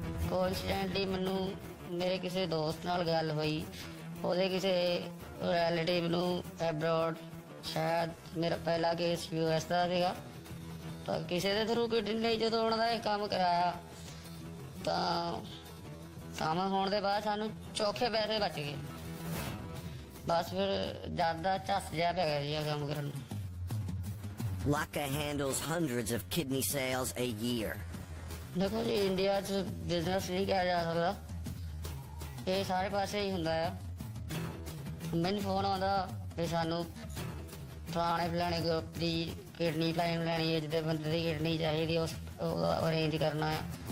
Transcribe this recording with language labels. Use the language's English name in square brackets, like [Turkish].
[Punjabi] ਕੋਇਨਸੀਡੈਂਟਲੀ ਮੈਨੂੰ ਮੇਰੇ ਕਿਸੇ ਦੋਸਤ ਨਾਲ ਗੱਲ ਹੋਈ, ਉਹਦੇ ਕਿਸੇ ਰਿਲੇਟਿਵ ਨੂੰ ਐਬਰੋਡ, ਸ਼ਾਇਦ ਮੇਰਾ ਪਹਿਲਾ ਕੇਸ US ਦਾ ਸੀਗਾ, ਤਾਂ ਕਿਸੇ ਦੇ ਥਰੂ ਕਿਡਨੀ ਲਈ ਜਦੋਂ ਉਹਨਾਂ ਦਾ ਇਹ ਕੰਮ ਕਰਾਇਆ ਤਾਂ ਕੰਮ ਹੋਣ ਦੇ ਬਾਅਦ ਸਾਨੂੰ ਚੌਖੇ ਪੈਸੇ ਬਚ ਗਏ। ਬਸ ਫਿਰ ਜ਼ਿਆਦਾ ਝੱਸ ਜਿਹਾ ਪੈ ਗਿਆ ਜੀ ਇਹ ਕੰਮ ਕਰਨ ਨੂੰ। [English] Laka handles hundreds of kidney sales a year. [Punjabi] ਦੇਖੋ ਜੀ, ਇੰਡੀਆ 'ਚ ਬਿਜ਼ਨਸ ਨਹੀਂ ਕਿਹਾ ਜਾ ਸਕਦਾ, ਇਹ ਸਾਰੇ ਪਾਸੇ ਹੀ ਹੁੰਦਾ ਆ। ਮੈਨੂੰ ਫੋਨ ਆਉਂਦਾ ਵੀ ਸਾਨੂੰ ਫਲਾਣੇ ਫਲਾਣੇ ਗਰੁੱਪ ਦੀ ਕਿਡਨੀ ਲਾਈਨ ਲੈਣੀ ਹੈ, ਜਿਹਦੇ ਬੰਦੇ ਦੀ ਕਿਡਨੀ ਚਾਹੀਦੀ, ਉਸ ਅਰੇਂਜ ਕਰਨਾ ਆ।